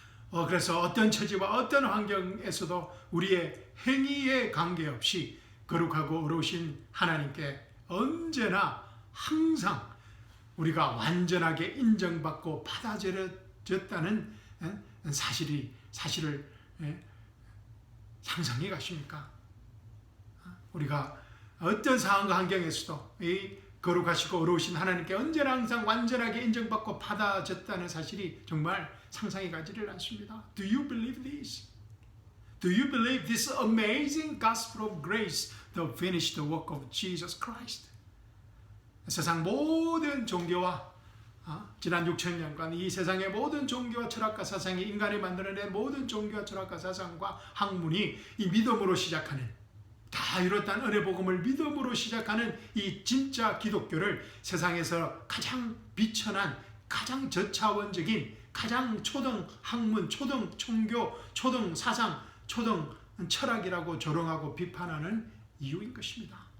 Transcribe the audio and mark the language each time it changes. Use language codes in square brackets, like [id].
[ko] 그래서 어떤 처지와 어떤 환경에서도 우리의 행위에 관계없이 거룩하고 의로우신 하나님께 언제나 항상 우리가 완전하게 인정받고 받아들여졌다는 사실을 상상해 가십니까? 우리가 어떤 상황과 환경에서도 이 거룩하시고 의로우신 하나님께 언제나 항상 완전하게 인정받고 받아졌다는 사실이 정말 상상이 가지를 않습니다. [en] Do you believe this? Do you believe this amazing gospel of grace, the finished work of Jesus Christ? [ko] 세상 모든 종교와 지난 6,000년간 이 세상의 모든 종교와 철학과 사상이 인간이 만들어낸 모든 종교와 철학과 사상과 학문이 이 믿음으로 시작하는 다 이뤘다는 은혜 복음을 믿음으로 시작하는 이 진짜 기독교를 세상에서 가장 비천한 가장 저차원적인 가장 초등 학문, 초등 종교, 초등 사상, 초등 철학이라고 조롱하고 비판하는 이유인 것입니다.